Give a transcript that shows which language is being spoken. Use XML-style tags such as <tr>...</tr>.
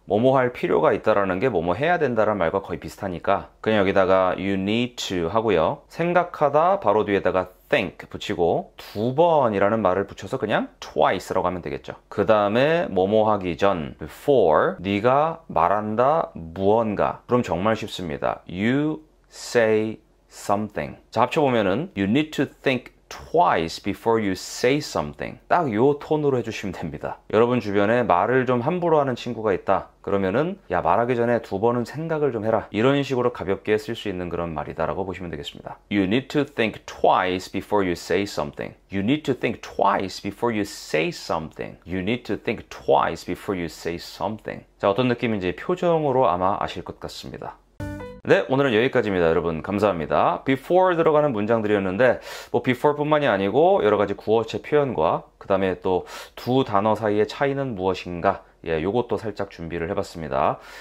<ko>뭐뭐 할 필요가 있다라는 게 뭐뭐 해야 된다라는 말과 거의 비슷하니까 그냥 여기다가</ko> <en>you need to</en> <ko>하고요. 생각하다 바로 뒤에다가 think 붙이고 2번이라는 말을 붙여서 그냥 twice라고 하면 되겠죠. 그 다음에 뭐뭐 하기 전 before 네가 말한다 무언가. 그럼 정말 쉽습니다.</ko> <en>You say something.</en> <ko>자, 합쳐보면은</ko> <en>you need to think twice before you say something.</en> <ko>딱 요 톤으로 해주시면 됩니다. 여러분 주변에 말을 좀 함부로 하는 친구가 있다. 그러면은 야, 말하기 전에 2번은 생각을 좀 해라. 이런 식으로 가볍게 쓸 수 있는 그런 말이다라고 보시면 되겠습니다.</ko> <en>You need to think twice before you say something. You need to think twice before you say something. You need to think twice before you say something.</en> <ko>자, 어떤 느낌인지 표정으로 아마 아실 것 같습니다. 네, 오늘은 여기까지입니다. 여러분 감사합니다. before 들어가는 문장들이었는데 뭐 before 뿐만이 아니고 여러 가지 구어체 표현과 그 다음에 또 두 단어 사이의 차이는 무엇인가, 예, 요것도 살짝 준비를 해봤습니다.</ko>